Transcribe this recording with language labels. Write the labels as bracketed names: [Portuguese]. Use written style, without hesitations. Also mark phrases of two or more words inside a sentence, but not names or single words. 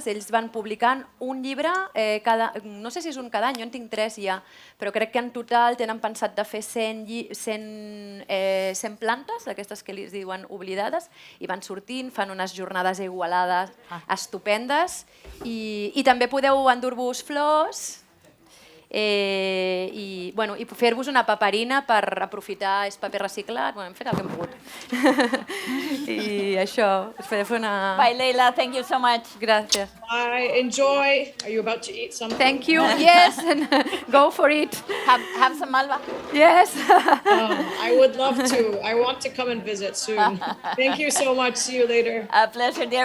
[Catalan] Ells van publicant un llibre, no sé si és un cada any, jo en tinc 3 ja, però crec que en total tenen pensat de fer 100 plantes, d'aquestes que li diuen oblidades, i van sortint, fan unes jornades igualades estupendes, i també podeu endur-vos flors, i fer-vos una paperina per aprofitar, és paper reciclat, hem fet el que hem pogut. I això, us podeu fer una... [English] Bye, Leila. Thank you so much. [Catalan] Gràcies. [English] Bye. Enjoy. Are you about to eat something? Thank you. Yes, and go for it. Have some malva. Yes. I would love to. I want to come and visit soon. Thank you so much. See you later. A pleasure, dear.